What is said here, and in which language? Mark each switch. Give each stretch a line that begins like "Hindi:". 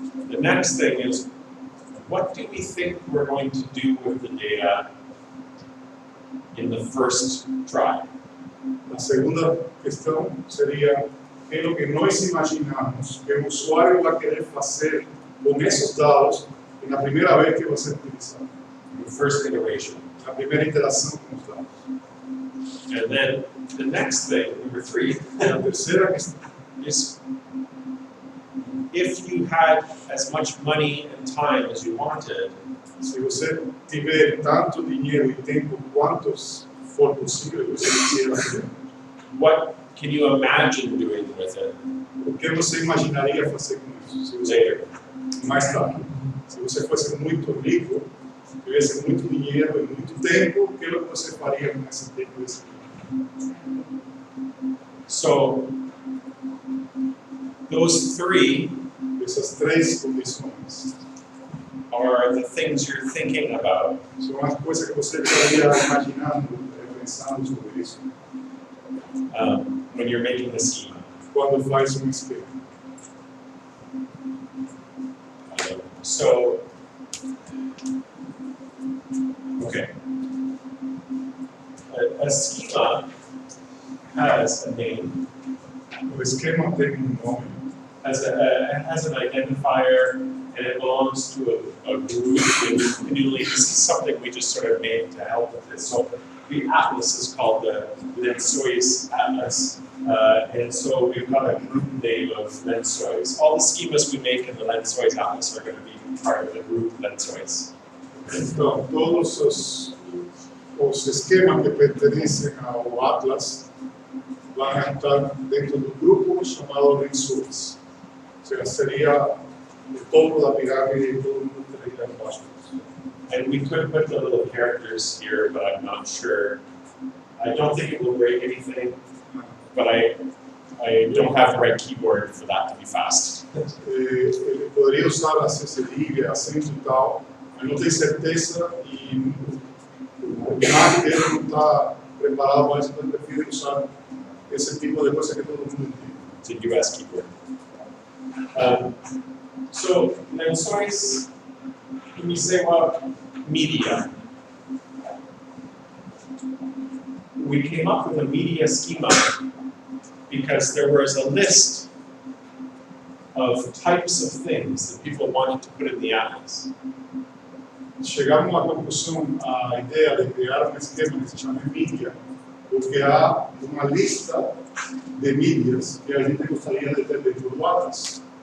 English: The next thing is, what do we think we're going to do with the data in the first try?
Portuguese: A segunda questão seria o que nós imaginamos que o usuário vai querer fazer com esses dados na primeira vez que você utilizar,
English: The first iteration.
Portuguese: na primeira interação com os dados.
English: And then the next thing, number three,
Portuguese: A terceira questão
English: is if you had as much money and time as you wanted,
Portuguese: se você tiver tanto dinheiro e tempo quantos for possível você quisiera fazer,
English: what can you imagine doing with it
Portuguese: o que você imaginaria fazer com isso? Se você,
English: later?
Portuguese: mais tarde, se você fosse muito rico, tivesse muito dinheiro e muito tempo, o que você faria com esse tempo?
English: So Those three
Portuguese: Esas tres condições
English: are the things you're thinking about
Portuguese: são as coisas que você estaria imaginando, pensando sobre isso,
English: when you're making the schema.
Portuguese: quando faz esquema.
English: So, okay. A schema has a name, O esquema tem nome, it has an identifier, and it belongs to a group. And usually this is something we just sort of made to help with this. So the atlas is called the Lençóis Atlas. And so we've got a group name of Lençóis. All the schemas we make in the Lençóis Atlas are going to be part of the group Lençóis.
Portuguese: Então, todos os esquemas que pertencem ao Atlas vão estar dentro do grupo chamado Lençóis. Ou seja, seria o topo da pirâmide e todo mundo teria embaixo.
English: And we could put the little characters here, but I'm not sure. I don't think it will break anything, but I don't have the right keyboard for that to be fast.
Portuguese: Ele poderia usar acento livre, acento e tal, mas não tenho certeza e o Mac dele não está preparado, mas eu prefiro usar esse tipo de coisa que todo mundo entende.
English: It's a US keyboard. So, Lençóis, when you say, well, media, we came up with a media schema because there was a list of types of things that people wanted to put in the atlas.
Portuguese: Chegamos à conclusão, à ideia de criar esquema que se chama mídia, porque há uma lista de mídias que a gente gostaria de ter dentro do Atlas.